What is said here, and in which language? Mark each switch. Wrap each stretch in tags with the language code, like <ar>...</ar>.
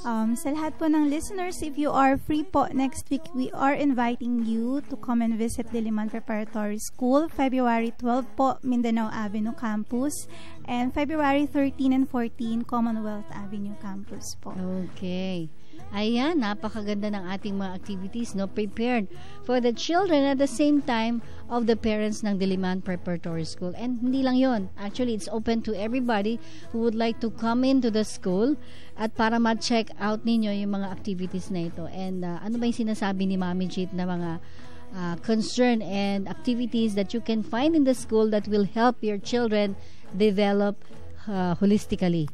<en>Sa lahat po ng listeners, if you are free po next week, we are inviting you to come and visit Diliman Preparatory School, February 12 po, Mindanao Avenue Campus, and February 13 and 14, Commonwealth Avenue Campus po. Okay.</en> <tl>Ayan, napakaganda ng ating mga activities, no?</tl> <en>Prepared for the children at the same time of the parents ng Diliman Preparatory School. And</en> <tl>hindi lang yon.</tl> <en>Actually, it's open to everybody who would like to come into the school at</en> <tl>para ma-check out ninyo yung mga activities na ito.</tl> <en>And ano ba yung sinasabi ni Mami Jeet na mga concern and activities that you can find in the school that will help your children develop holistically.</en>